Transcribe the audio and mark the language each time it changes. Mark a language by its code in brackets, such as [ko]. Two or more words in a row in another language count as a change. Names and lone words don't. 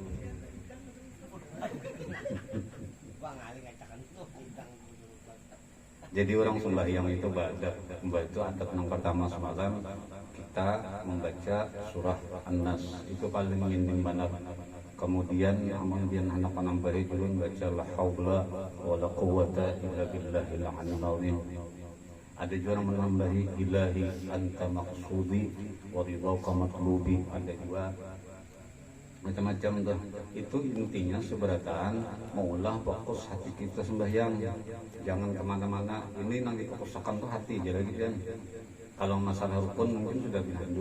[bjn] Jadi orang sembahyang itu itu adat yang pertama semalam kita membaca surah An-Nas itu paling minim benar. Kemudian amun bian anak nambahi dulu baca [ar] لا حول ولا قوة إلا بالله العلي العظيم. [bjn] Ada juga yang menambahi [ar] إلهي أنت مقصودي ورضاك مطلوبي. [bjn] Ada juga macam-macam tuh. Itu intinya seberataan maulah fokus hati kita sembahyang, jangan kemana-mana. Ini yang difokuskan tuh hati jadi gitu kan. Kalau masalah rukun mungkin sudah bisa dulu.